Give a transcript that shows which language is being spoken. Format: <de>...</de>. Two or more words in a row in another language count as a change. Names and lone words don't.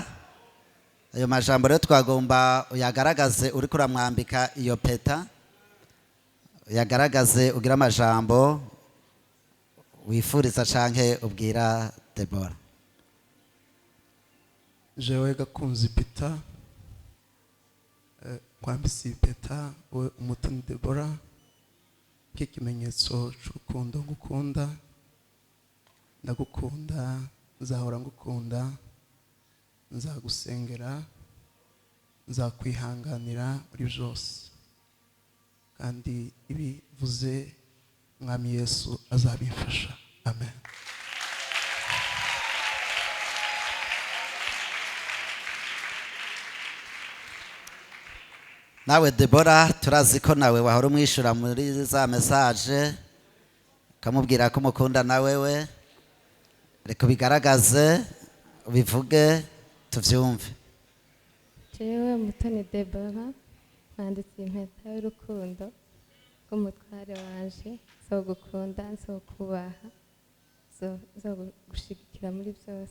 <rn>Ayo majambo rero twagomba uyagaragaze uriko uramwambika iyo peta, uyagaragaze ugira amajambo wifuriza canke ubwira Debora. Jewe gakunzi Peter, kwambisi Peter we umutoni Debora, nk'ikimenyetso cy'urukundo ngukunda, ndagukunda, nzahora ngukunda, nzagusengera, nzakwihanganira muri byose, kandi ibivuze mwami Yesu azabimfasha. Amen. Nawe Debora turazi ko nawe wahora umwishura muri za message ukamubwira ko umukunda nawe we, reka bigaragaze ubivuge tuvyumve. Jewe Mutoni Debora nanditse impeta y'urukundo rw'umutware wanje, zo gukunda, zo kubaha, zo gushigikira muri byose.</rn>